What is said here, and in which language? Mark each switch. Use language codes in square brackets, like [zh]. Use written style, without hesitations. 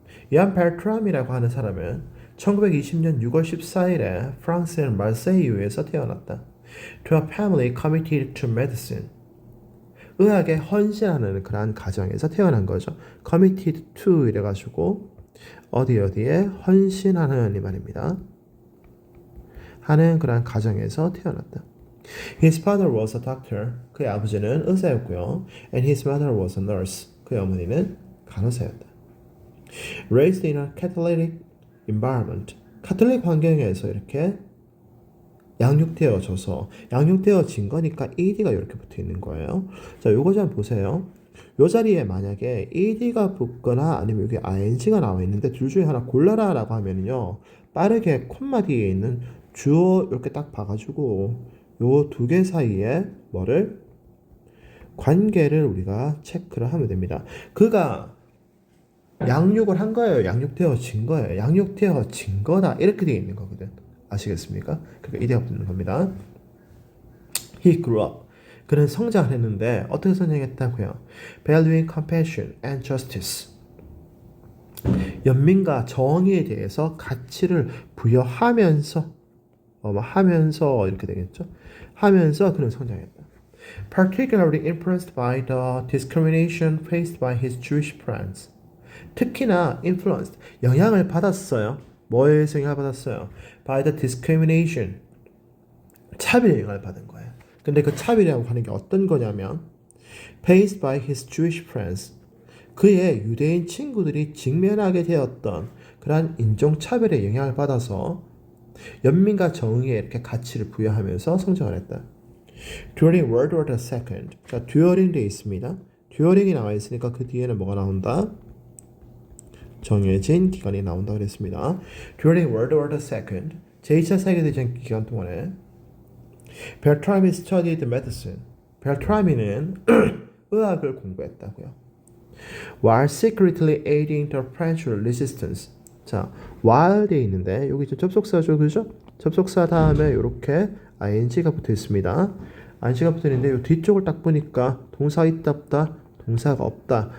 [ko] 이안 벨트람이라고 하는 사람은 1920년 6월 14일에 프랑스의 말세이유에서 태어났다. [en] To a family committed to medicine. [ko] 의학에 헌신하는 그러한 가정에서 태어난 거죠. Committed to 이래가지고 어디에 헌신하는 이 말입니다. 하는 그러한 가정에서 태어났다. [en] His father was a doctor. [ko] 그의 아버지는 의사였고요. [en] And his mother was a nurse. [ko] 그의 어머니는 간호사였다. [en] Raised in a Catholic environment. [ko] 카톨릭 환경에서 이렇게 양육되어진 거니까 ed가 이렇게 붙어 있는 거예요. 자, 요거 좀 보세요. 요 자리에 만약에 ed가 붙거나 아니면 여기 ing가 나와 있는데 둘 중에 하나 골라라라고 하면은요. 빠르게 콤마 뒤에 있는 주어 이렇게 딱 봐가지고 요 두 개 사이에 뭐를 관계를 우리가 체크를 하면 됩니다. 그가 양육을 한 거예요. 양육되어진 거예요. 양육되어진 거다. 이렇게 되어 있는 거거든. 아시겠습니까? 그러니까 이대가 붙는 겁니다. [en] He grew up. [ko] 그는 성장을 했는데 어떻게 성장했다고요? [en] Valuing compassion and justice. [ko] 연민과 정의에 대해서 가치를 부여하면서 하면서 이렇게 되겠죠. 하면서 그는 성장했다. [en] Particularly influenced by the discrimination faced by his Jewish friends. [ko] 특히나 influenced, 영향을 받았어요. 뭐에서 영향을 받았어요? [en] By the discrimination. [ko] 차별에 영향을 받은 거예요. 근데 그 차별이라고 하는 게 어떤 거냐면 [en] faced by his Jewish friends. [ko] 그의 유대인 친구들이 직면하게 되었던 그러한 인종차별에 영향을 받아서 연민과 정의에 이렇게 가치를 부여하면서 성장을 했다. [en] During World War II. [ko] 자, during 돼 있습니다. during이 나와 있으니까 그 뒤에는 뭐가 나온다? 정해진 기간이 나온다 그랬습니다. [en] During World War II. [ko] 제2차 세계대전 기간 동안에 벨트라미 [en] studied medicine. [ko] 벨트라미는 의학을 공부했다고요. [en] While secretly aiding the French resistance. [ko] 자, while 돼 있는데 여기 접속사죠, 그죠? 접속사 다음에 이렇게 ing가 붙어 있습니다. ing가 붙어 있는데 이 뒤쪽을 딱 보니까 동사 있다 없다, 동사가 없다.